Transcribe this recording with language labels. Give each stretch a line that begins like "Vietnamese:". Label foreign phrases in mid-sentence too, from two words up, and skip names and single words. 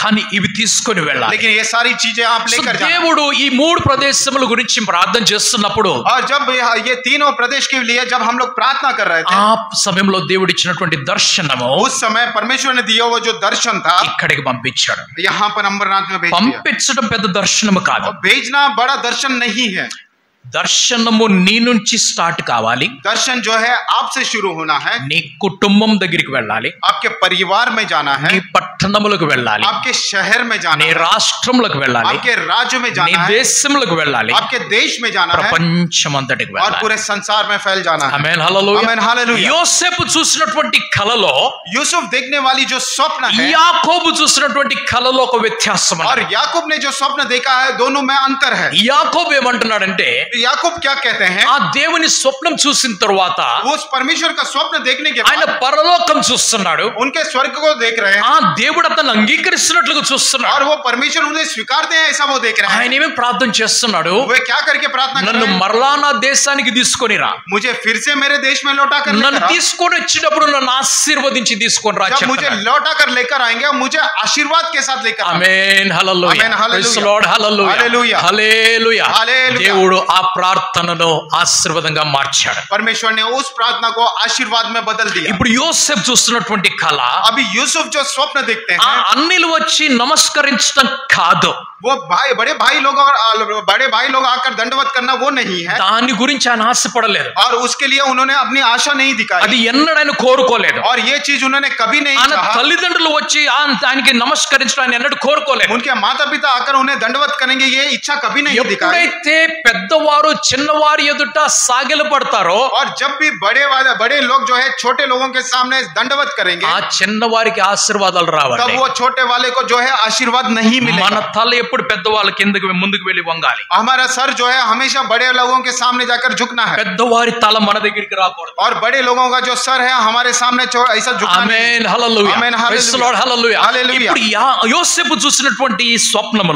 Telugu: కానీ ఇవి తీసుకొని వెళ్ళాలి.
Hindi: लेकिन ये सारी चीजें आप సో लेकर जाना.
Telugu: దేవుడు ఈ 3 ప్రదేశముల గురించి ప్రార్థన చేస్తున్నప్పుడు,
Hindi: और जब ये तीनों प्रदेश के लिए जब हम लोग प्रार्थना कर रहे थे,
Telugu: ఆ సమయంలో దేవుడు ఇచ్చినటువంటి దర్శనము
Hindi: उस समय परमेश्वर ने दिया वो जो दर्शन था
Telugu: ఇక్కడికి పంపించాడు.
Hindi: यहाँ पर अमरनाथ में भेज दिया.
Telugu: పంపించడం పెద్ద దర్శనము కాదు.
Hindi: और भेजना बड़ा दर्शन नहीं है.
Telugu: దర్శనము నీ నుంచి స్టార్ట్ కావాలి.
Hindi: दर्शन जो है आपसे शुरू होना है.
Telugu: నీ కుటుంబం దగ్గరికి వెళ్ళాలి.
Hindi: आपके परिवार में जाना है.
Telugu: నీ పట్టణములకు వెళ్ళాలి.
Hindi: आपके शहर में जाना
Telugu: నీ
Hindi: है.
Telugu: రాష్ట్రములకు వెళ్ళాలి.
Hindi: आपके राज्य में
Telugu: నీ
Hindi: जाना है.
Telugu: దేశములకు వెళ్ళాలి.
Hindi: आपके देश में जाना है.
Telugu: ప్రపంచమంతటికి
Hindi: और
Telugu: వెళ్ళాలి.
Hindi: पूरे संसार में फैल जाना है.
Telugu: ఆమేన్, హల్లెలూయా. ఆమేన్, హల్లెలూయా. యోసేపు చూసినటువంటి కలలో,
Hindi: यूसुफ देखने वाली जो स्वप्न है
Telugu: యాకోబు చూసినటువంటి కలలో ఒక వ్యత్యాసం
Hindi: और
Telugu: ఉన్నది.
Hindi: याकूब ने जो स्वप्न देखा है दोनों में अंतर है.
Telugu: యాకోబు ఏమంటున్నాడంటే,
Hindi: याकूब क्या कहते हैं,
Telugu: ఆ దేవుని స్వప్నం చూసిన తర్వాత
Hindi: वो उस परमेश्वर का स्वप्न देखने के
Telugu: ఆయన
Hindi: बाद
Telugu: పరలోకం చూస్తున్నాడు.
Hindi: उनके स्वर्ग को देख रहे हैं
Telugu: ఆ దేవుడు అతను అంగీకరిస్తున్నట్లుగా చూస్తున్నాడు.
Hindi: और वो परमेश्वर उन्हें स्वीकारते हैं ऐसा वो देख रहे
Telugu: ఆయన
Hindi: हैं.
Telugu: ఏమి ప్రార్థన చేస్తున్నాడు,
Hindi: वे क्या करके प्रार्थना कर
Telugu: నన్ను
Hindi: रहे हैं,
Telugu: మరలా నా దేశానికి తీసుకొని రా,
Hindi: मुझे फिर से मेरे देश में लौटा कर
Telugu: నన్ను
Hindi: लेकर आओ.
Telugu: తీసుకొని వచ్చినప్పుడు నన్ను ఆశీర్వదించి తీసుకొని రా
Hindi: जब मुझे
Telugu: చెప్తున్నాడు.
Hindi: लौटा कर लेकर आएंगे मुझे आशीर्वाद के साथ लेकर आओ.
Telugu: ఆమేన్, హల్లెలూయా. ఆమేన్, హల్లెలూయా.
English: praise Lord, హల్లెలూయా.
Telugu: హల్లెలూయా. హల్లెలూయా. హల్లెలూయా. దేవుడు ఆ ప్రార్థనను ఆశీర్వాదంగా మార్చాడు.
Hindi: परमेश्वर ने उस प्रार्थना को आशीर्वाद में बदल दिया.
Telugu: ఇప్పుడు యోసేపు చూస్తున్నటువంటి కళ,
Hindi: अभी यूसुफ जो स्वप्न देखते
Telugu: ఆ
Hindi: हैं
Telugu: అన్నిలు వచ్చి నమస్కరించడం కాదు,
Hindi: वो बड़े भाई लोग आकर दंडवत करना वो नहीं है.
Telugu: దాని గురించి ఆయన ఆశపడలేదు.
Hindi: और उसके लिए उन्होंने अपनी आशा नहीं दिखाई.
Telugu: అది ఎన్నడైనా కోరుకోలేదు.
Hindi: और ये चीज उन्होंने कभी नहीं
Telugu: ఆయన
Hindi: चाहा.
Telugu: తల్లిదండ్రులు వచ్చి ఆయనకి నమస్కరించడం ఆయన ఎన్నడూ కోరుకోలేదు.
Hindi: उनके माता पिता आकर उन्हें दंडवत करेंगे ये इच्छा कभी नहीं दिखाई.
Telugu: ఎప్పుడైతే పెద్దవారు పెద్దవారు చిన్నవారి ఎదుట సాగిలపడతారో,
Hindi: और जब भी बड़े लोग जो है छोटे लोगों के सामने दंडवत करेंगे,
Telugu: ఆ చిన్నవారికి ఆశీర్వాదాలు రావాలి.
Hindi: तब वो छोटे वाले को जो है आशीर्वाद नहीं
Telugu: మన
Hindi: मिलेगा.
Telugu: తల ఎప్పుడు పెద్దవాళ్ళ కిందకి ముందుకు వెళ్ళి వంగాలి.
Hindi: हमारा सर जो है हमेशा बड़े लोगों के सामने जाकर झुकना है,
Telugu: పెద్దవారి తల మన దగ్గరికి రాకూడదు.
Hindi: और बड़े लोगों का जो सर है हमारे सामने ऐसा झुकना नहीं.
Telugu: ఆమేన్ హల్లెలూయా. ఆమేన్
English: praise the Lord హల్లెలూయా.
Telugu: హల్లెలూయా. ఇప్పుడు యోసేపు చూసినటువంటి ఈ స్వప్నములో